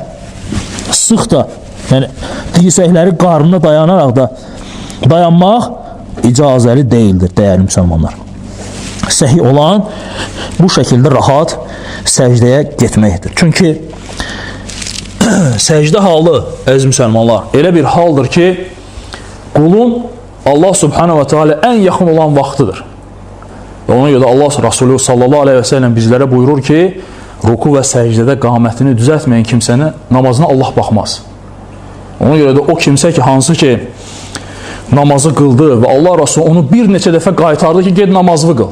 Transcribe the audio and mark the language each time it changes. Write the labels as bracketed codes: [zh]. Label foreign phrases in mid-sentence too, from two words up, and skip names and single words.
[az] Sıx da, dirsəkləri qarnına dayanaraq da dayanmaq icazəli deyildir, dəyərli müsəlmanlar. Səhih olan bu şəkildə rahat səcdəyə getməkdir. Çünki səcdə halı, əziz müsəlmanlar, elə bir haldır ki, qulun Allah [ar] سبحانه وتعالى [az] ən yaxın olan vaxtıdır. Ona görə Allah Rasulü [ar] صلى الله عليه وسلم [az] bizlərə buyurur ki, ruku və səcdədə qamətini düzəltməyən kimsənin namazına Allah baxmaz. Ona görə də o kimsə ki, hansı ki namazı qıldı və Allah Rasulü onu bir neçə dəfə qaytardı ki, ged namazını qıl.